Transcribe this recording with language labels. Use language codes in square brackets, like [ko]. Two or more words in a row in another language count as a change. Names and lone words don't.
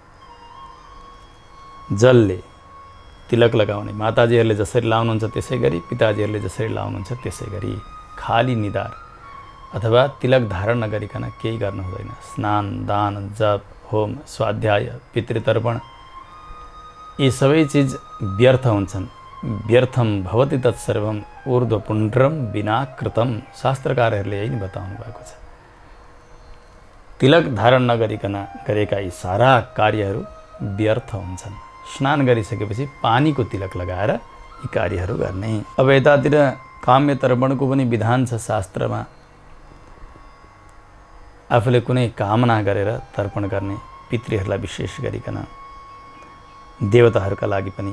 [ne] जलले तिलक लगाउने, माताजीहरूले जसरी लाउनुहुन्छ त्यसै गरी, पिताजीहरूले जसरी लाउनुहुन्छ त्यसै गरी, खाली निधार अथवा तिलक धारण नगरिकन केही गर्नु हुँदैन। स्नान, दान, जप, होम, स्वाध्याय, पितृतर्पण यी सबै चिज व्यर्थ हुन्छन्। [sa] व्यर्थम भवति तत्सर्वम ऊर्ध्वपुण्ड्रम विना कृतम। [ne] शास्त्रकारहरूले यही नै बताउनु भएको छ। तिलक धारण नगरिकन गरेका यी सारा कार्यहरू व्यर्थ हुन्छन्। स्नान गरिसकेपछि पानीको तिलक लगाएर यी कार्यहरू गर्ने। अब यतातिर काम्य तर्पणको पनि विधान छ शास्त्रमा। आफूले कुनै कामना गरेर तर्पण गर्ने, पितृहरूलाई विशेष गरिकन, देवताहरूका लागि पनि।